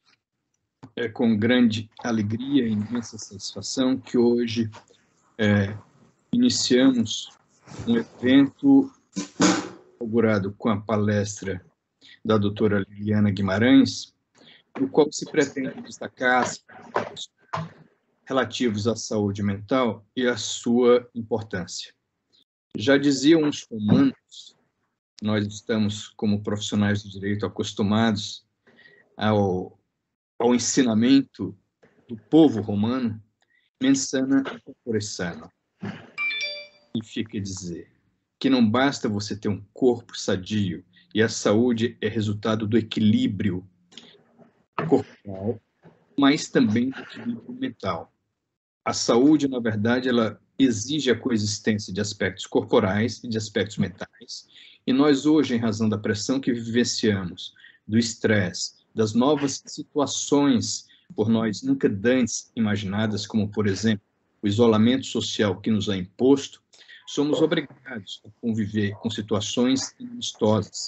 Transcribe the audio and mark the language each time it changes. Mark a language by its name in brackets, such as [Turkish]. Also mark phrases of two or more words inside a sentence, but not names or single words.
[Portuguese] É com grande alegria e imensa satisfação que hoje iniciamos um evento inaugurado com a palestra da doutora Liliana Guimarães, no qual se pretende destacar aspectos relativos à saúde mental e à sua importância. Já diziam os romanos, nós estamos, como profissionais do direito, acostumados ao ensinamento do povo romano, [Latin] mens sana in corpore sano. [Portuguese] Significa dizer que não basta você ter um corpo sadio, e a saúde é resultado do equilíbrio corporal, mas também do equilíbrio mental. A saúde, na verdade, ela exige a coexistência de aspectos corporais e de aspectos mentais, e nós hoje, em razão da pressão que vivenciamos, do estresse, das novas situações por nós nunca antes imaginadas, como, por exemplo, o isolamento social que nos é imposto, somos obrigados a conviver com situações inamistosas.